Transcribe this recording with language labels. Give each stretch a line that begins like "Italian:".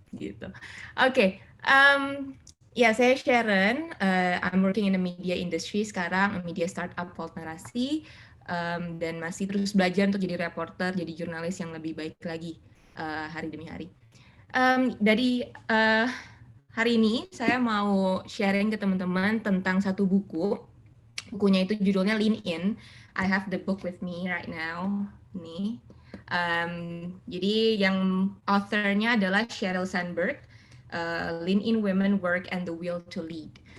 Indonesian: Gitu. Oke, ya saya Sharon,
English: I'm working in the media industry
Indonesian: sekarang,
English: a media startup called Narasi.
Indonesian: Dan masih terus belajar untuk jadi reporter, jadi jurnalis yang lebih baik lagi hari demi hari. Dari hari ini saya mau sharing ke teman-teman tentang satu buku. Bukunya itu judulnya Lean In.
English: I have the book with me right now.
Indonesian: Nih. Jadi yang author-nya adalah Sheryl Sandberg. Lean In Women, Work, and the Will to Lead.